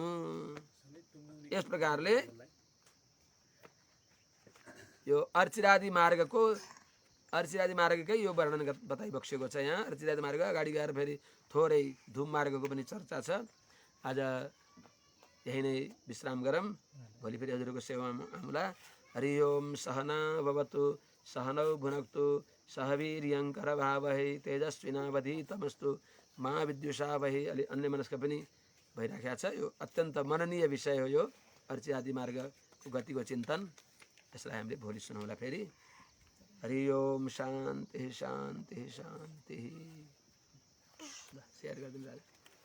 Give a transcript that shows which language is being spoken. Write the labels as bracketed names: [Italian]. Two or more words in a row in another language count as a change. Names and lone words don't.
[Nepali] यस प्रकारले यो अर्चिरादि मार्गकै यो वर्णन बताइबक्सेको छ। यहाँ अर्चिरादि मार्ग अगाडि गएर फेरि थोरै धुम मार्गको पनि चर्चा छ। आज यही नै विश्राम गरौँ, भोलि फेरि हजुरको सेवामा आउँला। [Sanskrit] हरि ओम सहना भवतु सहनौ भुनक्तु सह वीर्यङ्कर भावहै तेजस्विनावधीतमस्तु मा विद्युषावहै। [Nepali] अलि अन्यमनस्क पनि भइराखेको छ। यो अत्यन्त मननीय विषय हो यो अर्चिरादि मार्गको गतिको चिन्तन। यसलाई हामीले भोलि सुनौला फेरि। [Sanskrit] हरि ओम शान्ति शान्ति शान्ति। [Nepali] सेयर गरिदिनु।